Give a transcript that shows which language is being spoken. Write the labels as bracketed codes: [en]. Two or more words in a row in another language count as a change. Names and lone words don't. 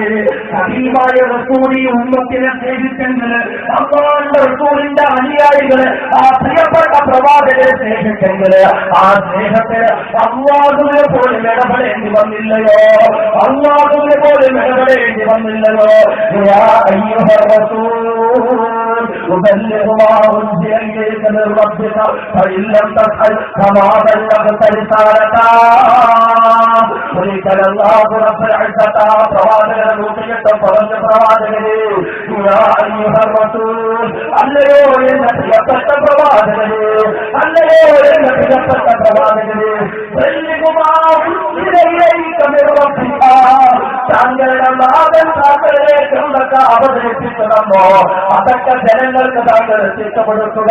[ml] ഹബീബായ റസൂൽ ഈ ഉമ്മത്തിനെ സ്നേഹിച്ചെങ്കിൽ, അല്ലാഹുവിന്റെ റസൂലിന്റെ അനുയായികള് ആ പ്രിയപ്പെട്ട പ്രവാചകരെ സ്നേഹിച്ചെങ്കിൽ, ആ സ്നേഹത്തിന് അല്ലാഹുവിനെ പോലും ഇടപെടേണ്ടി വന്നില്ലയോ? അല്ലാഹുവിനെ പോലും ഇടപെടേണ്ടി വന്നില്ലയോ? [ar] يا أيها الرسول أبلغ ما أنزل إليك من ربك فإن لم تفعل فما بلغت رسالته. [ml] ഒരിക്കൽ [ar] الله رب العزة [ml] പ്രവാചകനെ നോക്കിയിട്ട് പറഞ്ഞ പ്രവാചകനെ, [ar] يا أيها الرسول, [ml] അല്ലയോ എന്റെ പ്രിയപ്പെട്ട പ്രവാചകനെ, അല്ലയോ എന്റെ പ്രിയപ്പെട്ട പ്രവാചകനെ, താങ്കളുടെ നാഥൻ താങ്കളിലേക്ക് എന്തൊക്കെ അവതരിപ്പിച്ചു തന്നോ അതൊക്കെ ജനങ്ങൾക്ക് താങ്കൾ എത്തിക്കപ്പെടുത്തുക.